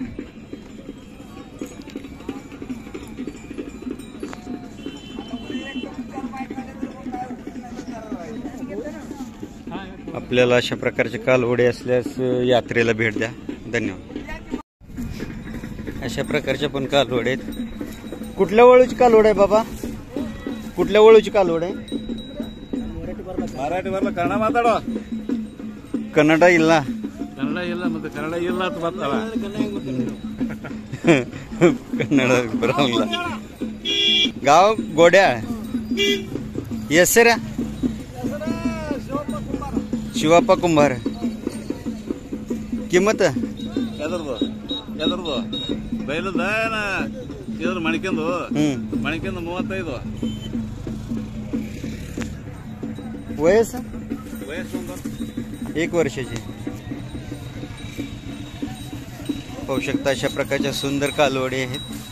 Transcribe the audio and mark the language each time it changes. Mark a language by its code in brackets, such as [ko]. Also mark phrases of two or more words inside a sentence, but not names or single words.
[mr] आपल्याला अशा प्रकारचे कालवडे असल्यास यात्रेला भेट द्या. धन्यवाद. अशा प्रकारच्या पण कालवड आहेत. कुठल्या वळूची कालवड आहे बाबा? कुठल्या वळूची कालवड आहे? मराठी वरला कನ್ನಡ ಮಾತಾಡೋ. [kn] कन्नड ಇಲ್ಲ. ಕನ್ನಡ ಇಲ್ಲ ಮತ್ತೆ ಕನ್ನಡ ಇಲ್ಲ ಅಂತ ಬರ್ತಾವ. [mr] कन्नड बरोबर. गाव गोड्या. [kn] ಹೆಸರ ಶಿವಪ್ಪ ಕುಂಬಾರ. ಕಿಮ್ಮತ್ ಎದರ್ದು ಬೈಲದ ಇದ್ರ ಮಣಿಕೆಂದು 35. [mr] वयस वयस्సు 1 वर्षाची. पाहू शकता अशा प्रकारच्या सुंदर कालवडी आहेत.